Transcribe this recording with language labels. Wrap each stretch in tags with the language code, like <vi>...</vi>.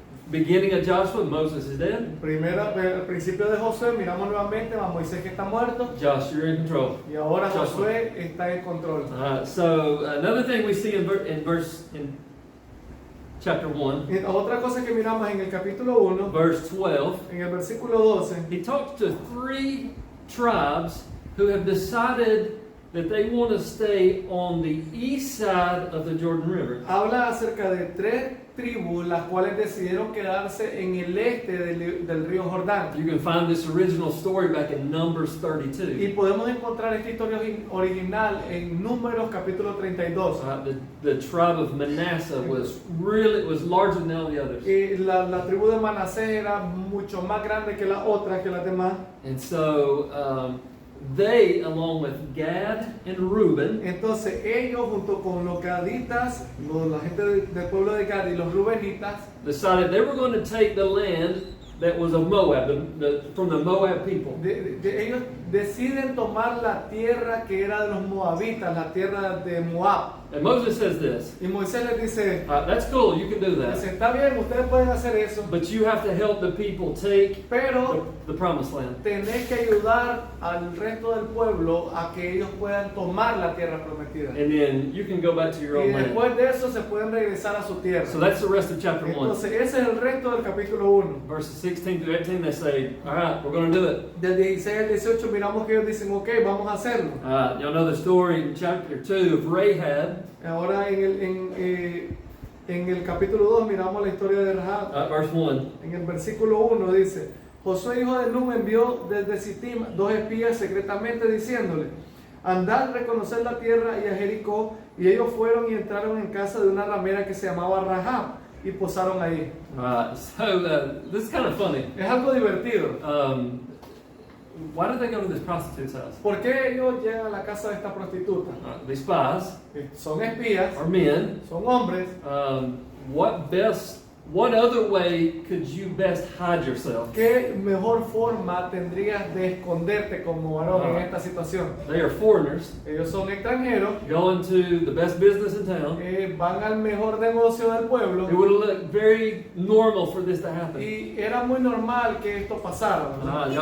<en>Beginning of Joshua, Moses is dead.</en> <es>Al principio de Josué, miramos nuevamente a Moisés que está muerto.</es> <en>Josh, you're in control.</en> <es>Y ahora</es> <en>Joshua.</en> <es>Josué está en control.</es> <en>So another thing we see in chapter 1,</en> <es>Y otra cosa que miramos en el capítulo 1,</es> <en>verse 12,</en> <es>en el versículo 12,</es> <en>he talks to 3 tribes who have decided that they want to stay on the east side of the Jordan River.</en> <es>habla acerca de 3 tribus, las cuales decidieron quedarse en el este del río Jordán.</es> <en>You can find this original story back in Numbers 32.</en> <es>Y podemos encontrar esta historia original en Números capítulo 32.</es> <en>The tribe of Manasseh was larger than all the others.</en> <es>Y la tribu de Manasés era mucho más grande que las otras, que las demás.</es> <en>And so they, along with Gad and Reuben,</en> <es>Entonces ellos junto con los gaditas, la gente del pueblo de Gad y los rubenitas,</es> <en>decided they were going to take the land that was of Moab, from the Moab people.</en> <es>ellos deciden tomar la tierra que era de los moabitas, la tierra de Moab.</es> <en>And Moses says this,</en> <es>Y Moisés les dice,</es> <en>that's cool, you can do</en> <es>dice,</es> <en>that,</en> <es>está bien, ustedes pueden hacer eso,</es> <en>but you have to help the people take</en> <es>pero</es> <en>the promised land.</en> <es>tenés que ayudar al resto del pueblo a que ellos puedan tomar la tierra prometida.</es> <en>And then you can go back to your</en> <es>Y</es> <en>own land.</en> <es>después de eso se pueden regresar a su tierra.</es> <en>So that's the rest of chapter 1.</en> <es>Entonces ese es el resto del capítulo 1.</es> <en>Verses 16 through 18, they say, all right, we're going to do it.</en> <es>Del 16 al 18 miramos que ellos dicen, ok, vamos a hacerlo.</es> <en>Y'all know the story in chapter 2 of Rahab.</en> <es>Ahora en el capítulo 2 miramos la historia de Rahab. Verse 1. En el versículo 1 dice, Josué hijo de Nun envió desde Sittim 2 espías secretamente diciéndole, andad, reconocer la tierra y a Jericó, y ellos fueron y entraron en casa de una ramera que se llamaba Rahab y posaron ahí.</es> <en>This is kind of funny.</en> <es>Es algo divertido.</es> <en>Why did they go to this prostitute's house?</en> <es>¿Por qué ellos llegan a la casa de esta prostituta?</es> <en>These spies</en> <es>Son espías,</es> <en>are men.</en> <es>son hombres.</es> <en>What other way could you best hide yourself?</en> <es>¿Qué mejor forma tendrías de esconderte como varón en esta situación?</es> <en>They are foreigners</en> <es>Ellos son extranjeros,</es> <en>going to the best business in town.</en> <es>van al mejor negocio del pueblo</es> <en>It would look very normal for this to happen.</en> <es>y era muy normal que esto pasara, ¿verdad?</es>